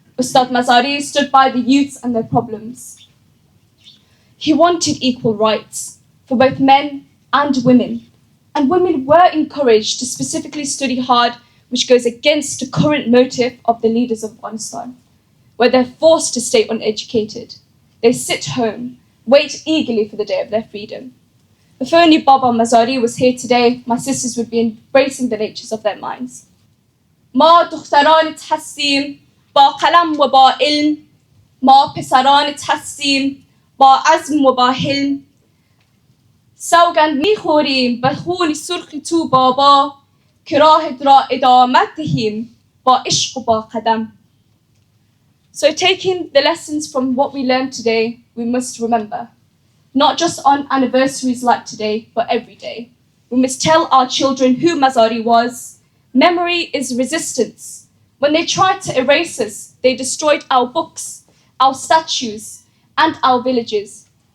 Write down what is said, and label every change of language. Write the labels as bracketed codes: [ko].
[en] Ustad Mazari stood by the youths and their problems. He wanted equal rights for both men and women were encouraged to specifically study hard, which goes against the current motive of the leaders of Afghanistan, where they're forced to stay uneducated. They sit home, wait eagerly for the day of their freedom. If only Baba Mazari was here today, my sisters would be embracing the natures of their minds. [fa] ما دخترانت هستیم با قلم و با علم، ما پسرانت هستیم با عزم و با حلم. سوگند میخوریم به خون سرخ تو بابا که راهت را ادامت دهیم با عشق و با قدم. [en] So taking the lessons from what we learned today, we must remember, not just on anniversaries like today, but every day. We must tell our children who Mazari was. Memory is resistance. When they tried to erase us, they destroyed our books, our statues, and our villages.